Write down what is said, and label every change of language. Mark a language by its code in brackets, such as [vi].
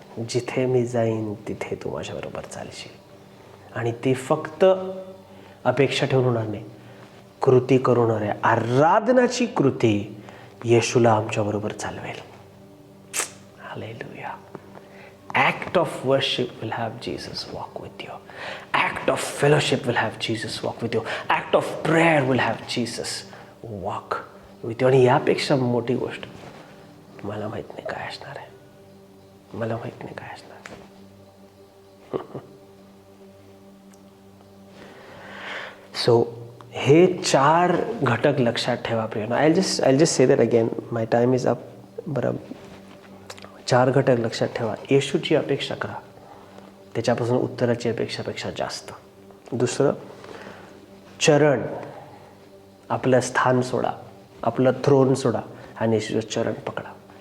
[mr] जिथे मी जाईन तिथे तू माझ्याबरोबर चालशील. आणि ती फक्त अपेक्षा ठेवून होणार नाही, कृती करून होणार आहे. आराधनाची कृती येशूला आमच्याबरोबर चालवेल. Hallelujah. [en] Act of worship will have Jesus walk with you. Act of fellowship will have Jesus walk with you. Act of prayer will have Jesus walk with you. [mr] आणि यापेक्षा मोठी गोष्ट मला माहित नाही काय असणार आहे. मला माहित नाही काय असणार. सो हे 4 घटक लक्षात ठेवा प्रिय. [en] I just say that again, my time is up. [mr] बरं, 4 घटक लक्षात ठेवा. येशूची अपेक्षा करा, त्याच्यापासून उत्तराची अपेक्षापेक्षा जास्त. दुसरं, चरण, आपलं स्थान सोडा, आपलं थ्रोन सोडा आणि येशूचं चरण पकडा.